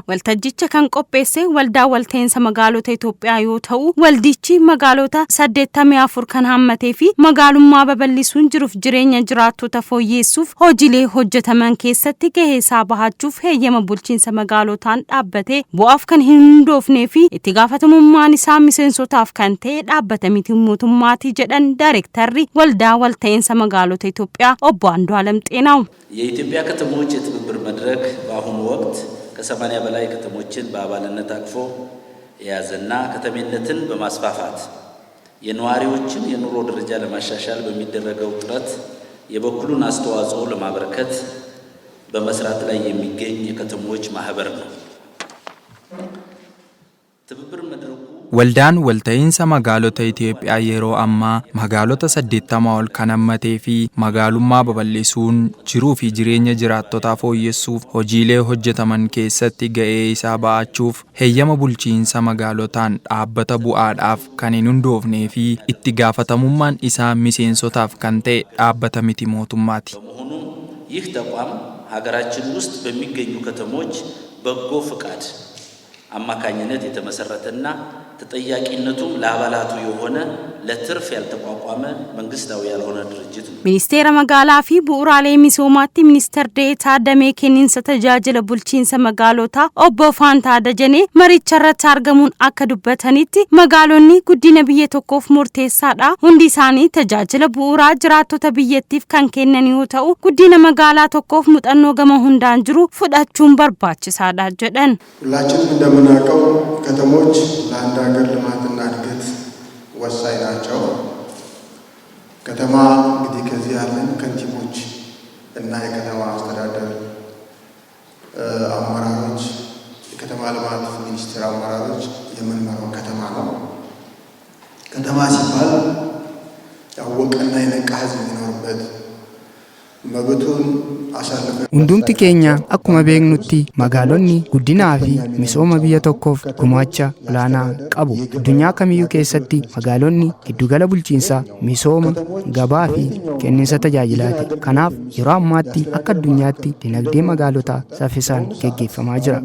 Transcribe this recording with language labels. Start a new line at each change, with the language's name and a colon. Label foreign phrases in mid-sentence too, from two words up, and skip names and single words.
Oromo: Waltajjicha kan qopheesse waldaa walta'insa magaalota Itoophiyaa yoo ta'u, waldichi magaalota 84 kan hammatee fi magaalummaa babal'isuun jiruuf jireenya jiraattota fooyyeessuuf hojiilee hojjetaman keessatti gahee isaa bahachuuf heeyyama bulchiinsa magaalotaan dhaabbatee bu'aaf kan hin hundoofnee fi itti gaafatamummaan isaa miseensotaaf kan ta'e dhaabbata miti mootummaati jedhan ዳይሬክተሪ waldaa walta'insa magaalota Itoophiyaa obbo Andu'aለም ጤናው
Amharic: የኢትዮጵያ ከተሞች የትብብር መድረክ በአሁኑ ወቅት ከ80 በላይ ከተሞችን በአባልነት አቅፎ የያዘና ከተሜነትን በማስፋፋት የነዋሪዎችን የኑሮ ደረጃ ለማሻሻል በሚደረገው ጥረት የበኩሉን አስተዋጽኦ ለማበረከት በመስራት ላይ የሚገኝ የከተሞች ማህበር ነው። ትብብር መድረኩ
Oromo: ወልዳን walta'insa magaalota Itoophiyaa yeroo ammaa magaalota 80 ol kan hammatee fi magaalummaa babal'isuun jiruu fi jireenya jiraattotaa fooyyessuuf hojiilee hojjetaman keessatti ga'ee isaa ba'achuuf heeyyama bulchiinsa magaalotaan dhaabbata bu'aadhaaf kan hin hundoofnee fi itti gaafatamummaan isaa miseensotaaf kan ta'e dhaabbata miti mootummaati.
Amharic: ይህ ተቋም ሀገራችን ውስጥ በሚገኙ ከተሞች በጎ ፍቃድ አማካኝነት የተመሰረተና ተጠያቂነቱም ለአባላቱ የሆነ ለትርፍ ያልተቋቋመ መንግስታዊ ያልሆነ ድርጅት ነው።
Oromo: ministeer magaalaa fi bu'uuraalee misoomaatti ministeer deetaa damee kenniinsa tajaajila bulchiinsa magaalota obbo Faantaa Dajanee maricha irratti argamuun akka dubbatanitti magaalonni guddina biyya tokkoof murteessaadha. Hundi isaanii tajaajila bu'uuraa jiraattota biyyattiif kan kennan yoo ta'u, guddina magaalaa tokkoof muuxannoo gama hundaan jiru fudhachuun barbaachisaadha jedhan.
Amharic: ሁላችንም እንደምናውቀው ከተሞች ለአንድ ሀገር ልማትና እድገት ወሳኝ ናቸው። ከተማ እንግዲህ ከዚህ ያለን ከንቲቦች እና የከተማ አስተዳደር አመራሮች የከተማ ልማት ሚኒስቴር አመራሮች የምንመራው ከተማ ነው። ከተማ ሲባል ያወቀና የነቃ ህዝብ የሚኖርበት መብቱን
Oromo: hundumti keenya akkuma beeknutti magaalonni guddinaa fi misooma biyya tokkoof gumaacha olaanaa qabu. Addunyaa kamiyyuu keessatti magaalonni giddugala bulchiinsaa, misooma, gabaa fi kenniinsa tajaajilaati. Kanaaf yeroo ammaatti akka addunyaatti dinagdee magaalotaa saffisaan gaggeeffamaa jira.